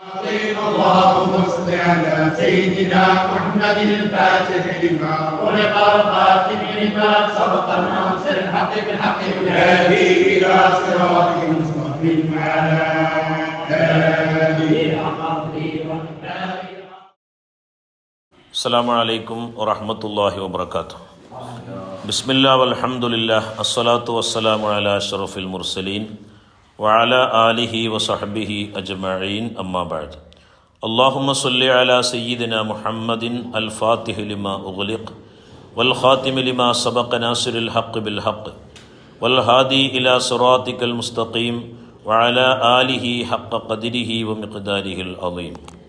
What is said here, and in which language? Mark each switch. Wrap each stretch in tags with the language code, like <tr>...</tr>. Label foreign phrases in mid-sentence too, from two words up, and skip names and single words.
<ar>اللهم صل على سيدنا محمد الفاتح لما ولق الخاتم لما سبق الناصر الحق بالحق والهادي الى صراطك المستقيم وعلى اله وصحبه. السلام عليكم ورحمة الله وبركاته. بسم الله والحمد لله الصلاة والسلام على أشرف المرسلين وعلى آله وصحبه أجمعين أما بعد. اللهم صل على سيدنا محمد الفاتح لما أغلق والخاتم لما سبق ناصر الحق بالحق والهادي إلى صراطك المستقيم وعلى آله حق قدره ومقداره العظيم.</ar>